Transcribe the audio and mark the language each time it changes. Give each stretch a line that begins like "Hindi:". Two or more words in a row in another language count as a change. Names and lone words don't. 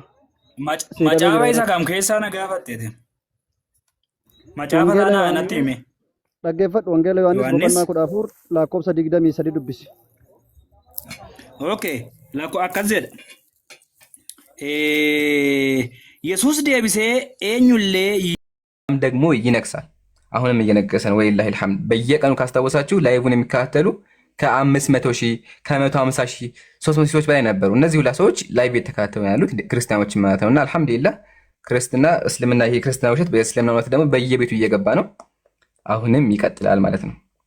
Oromo: Macaafa isa kam keessaa na gaafatteete? Macaafa sana natti hime. Dhaggeeffadhu Wangeela Yohaannis boqonnaa 14 lakkoofsa 23 dubbisi. Okay, akkas jedha. Yesuus deebisee eenyullee
Amharic: ደግሞ ይነግሳል። አሁንም እየነገሰ ነው።
Arabic: ولله الحمد።
Amharic: በየቀኑ ካስታወሳችሁ ላይቭን የሚከታተሉ ከ500 ሺህ ከ150 ሺህ 300 ሰዎች በላይ ነበሩ። እነዚህ ሁላ ሰዎች ላይቭ የተከታተሉ ያሉት ክርስቲያኖች ማለት ነውና አልሐምዱሊላህ ክርስትና እስልምና ይሄ ክርስትና ውሸት በእስልምና እውነት ደግሞ በየቤቱ እየገባ ነው። አሁንም ይቀጥላል ማለት ነው።